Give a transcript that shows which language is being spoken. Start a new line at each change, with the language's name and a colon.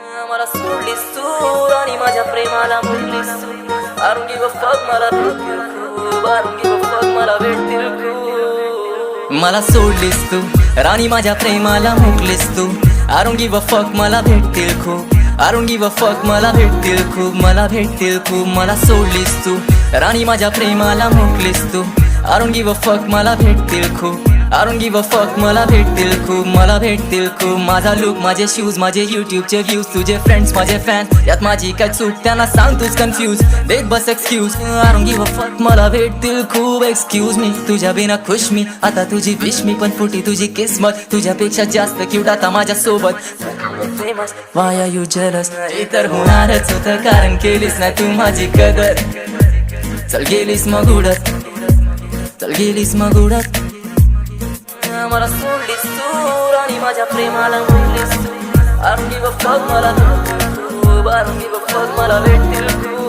Marathi: मला सोडलीस तू आणि माझ्या प्रेमाला मुरलीस तू.
English: I don't give a fuck,
Marathi: मला भेटतील खूप.
English: I don't give a fuck, मला भेटतील खूप.
Marathi: मला सोडलीस तू राणी माझ्या प्रेमाला मुकलीस तू.
English: I don't give a fuck,
Marathi: मला भेटतील खूप.
English: I don't give a fuck, मला भेटतील खूप.
Marathi: मला भेटतील खूप. मला सोडलीस तू राणी माझ्या प्रेमाला मुकलीस तू.
English: I don't give a fuck,
Marathi: मला भेटतील खूप.
English: I don't give a fuck, मला भेटतील खूप.
Marathi: मला भेटतील खूप. माझा लुक, माझे शूज, माझे यूट्यूबचे व्ह्यूज, तुझे फ्रेंड्स, माझे फॅन्स, यात माझी काय चूक त्यांना सांग तूच कन्फ्यूज. देत बस excuse.
English: I don't give a fuck,
Marathi: मला भेटतील खूप. एक्सक्यूज मी, तुझ्या बिना खुश मी. आता तुझी विश मी, पण फुटी तुझी किस्मत. तुझ्यापेक्षा जास्त क्यूट आता माझ्या सोबत.
English: Why are you jealous?
Marathi: हे तर होणारच होतं, कारण केलीस ना तू माझी कदर. चल गेलीस मग उडत, चल गेलीस मग उडत. मला सोडलीस तू आणि माझ्या प्रेमाला मुरलीस तू.
English: I don't give a fuck,
Marathi: मला भेटतील खूप.
English: I don't give a fuck, मला भेटतील खूप.